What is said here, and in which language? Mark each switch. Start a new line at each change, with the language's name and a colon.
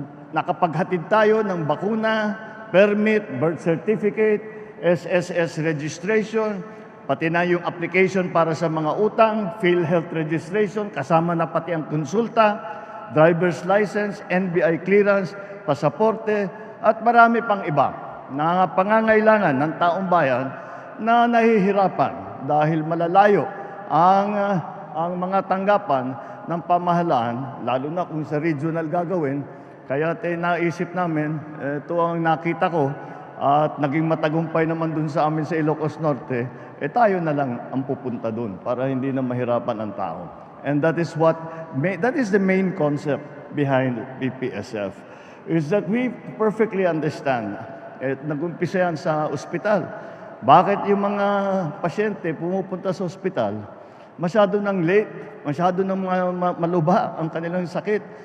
Filipino: Nakapaghatid tayo ng bakuna, permit, birth certificate, SSS registration, pati na yung application para sa mga utang, PhilHealth registration, kasama na pati ang konsulta, driver's license, NBI clearance, pasaporte, at marami pang iba na pangangailangan ng taong bayan na nahihirapan dahil malalayo ang mga tanggapan ng pamahalaan, lalo na kung sa regional gagawin. Kaya naisip namin, ito ang nakita ko at naging matagumpay naman dun sa amin sa Ilocos Norte, tayo na lang ang pupunta dun para hindi na mahirapan ang tao.
English: And that is the main concept behind BPSF, is that we perfectly understand.
Filipino: Nag-umpisa yan sa ospital. Bakit yung mga pasyente pumupunta sa ospital, masyado nang late, masyado nang maluba ang kanilang sakit.